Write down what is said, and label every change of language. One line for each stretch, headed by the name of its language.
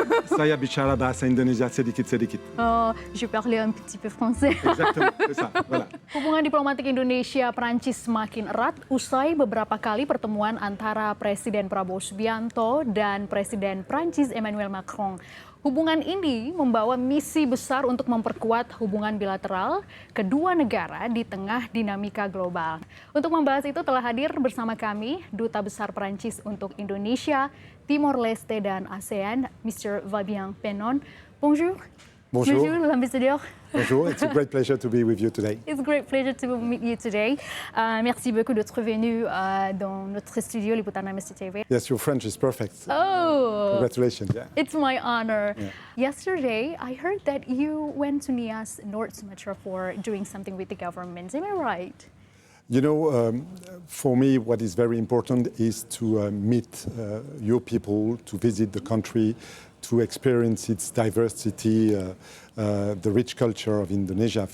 Indonesian: Saya bicara bahasa Indonesia sedikit-sedikit.
French: Oh, je parle un petit peu français. Exactement, c'est ça. Voilà.
Indonesian: Hubungan diplomatik Indonesia-Prancis semakin erat usai beberapa kali pertemuan antara Presiden Prabowo Subianto dan Presiden Prancis Emmanuel Macron. Hubungan ini membawa misi besar untuk memperkuat hubungan bilateral kedua negara di tengah dinamika global. Untuk membahas itu telah hadir bersama kami Duta Besar Prancis untuk Indonesia, Timor Leste dan ASEAN, Mr. Fabian Penon. Bonjour.
French: Bonjour. Bonjour, l'ambassadeur.
English: Bonjour, it's a great pleasure to be with you today. It's a great pleasure to meet you today.
French: Merci beaucoup d'être venu dans notre studio Liputan SCTV.
English: Yes, your French is perfect. Oh, Congratulations. Yeah. it's my honor. Yeah. Yesterday, I heard that you went to Nias, North Sumatra for doing something with the government. Am I right? You know, for me, what is very important is to meet your people, to visit the country, to experience its diversity, the rich culture of Indonesia.